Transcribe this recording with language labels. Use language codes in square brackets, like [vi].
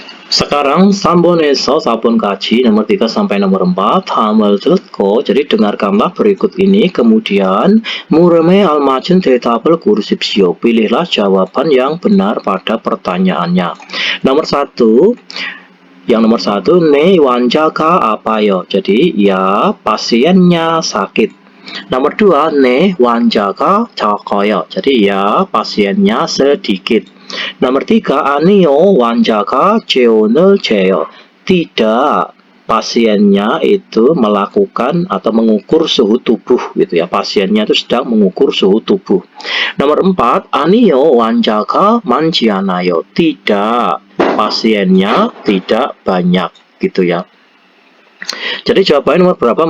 [id] Sekarang [ko] 3번에서 4번까지 [id] nomor 3 sampai nomor 4 [ko] 다음을 듣고 [id] jadi dengarkanlah berikut ini kemudian [ko] 물음에 알맞은 대답을 고르십시오. [id] Pilihlah jawaban yang benar pada pertanyaannya. Nomor 1 yang nomor 1, [ko] 네 환자가 아파요. [id] Jadi ya pasiennya sakit. Nomor 2, [ko] 네 환자가 적어요. [id] Jadi ya pasiennya sedikit. Nomor 3, [ko] 아니요 환자가 체온을 재요. [id] Tidak, pasiennya itu melakukan atau mengukur suhu tubuh gitu ya. Pasiennya itu sedang mengukur suhu tubuh. Nomor 4, [ko] 아니요 환자가 많지 않아요. [id] Tidak, pasiennya tidak banyak gitu ya. Jadi jawabannya nomor berapa?